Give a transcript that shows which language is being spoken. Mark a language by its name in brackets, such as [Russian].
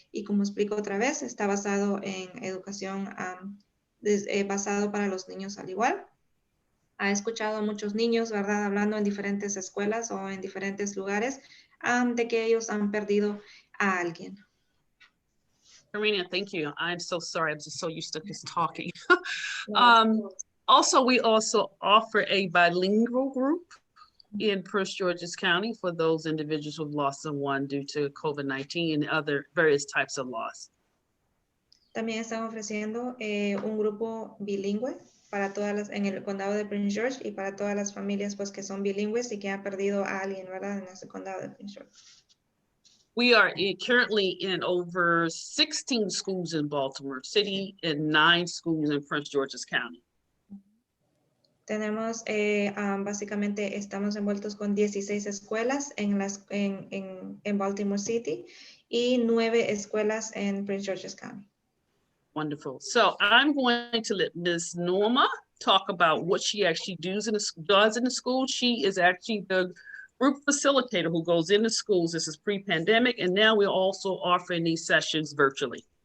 [Spanish] Y como explico otra vez, está basado en educación basado para los niños al igual. Ha escuchado a muchos niños, ¿verdad?, hablando en diferentes escuelas o en diferentes lugares de que ellos han perdido a alguien. [English] Karina, thank you. I'm so sorry. I'm just so used to just talking. Also, we also offer a bilingual group in Prince George's County for those individuals who've lost someone due to COVID-19 and other various types of loss. [Spanish] También están ofreciendo un grupo bilingüe para todas las, en el condado de Prince George, y para todas las familias pues que son bilingües y que han perdido a alguien, ¿verdad?, en ese condado de Prince George. [English] We are currently in over 16 schools in Baltimore City and 9 schools in Prince George's County. [Spanish] Tenemos, básicamente estamos envueltos con 16 escuelas en Baltimore City y 9 escuelas en Prince George's County. [English] Wonderful. So I'm going to let Ms. Norma talk about what she actually does in the school. She is actually the group facilitator who goes into schools. This is pre-pandemic, and now we're also offering these sessions virtually.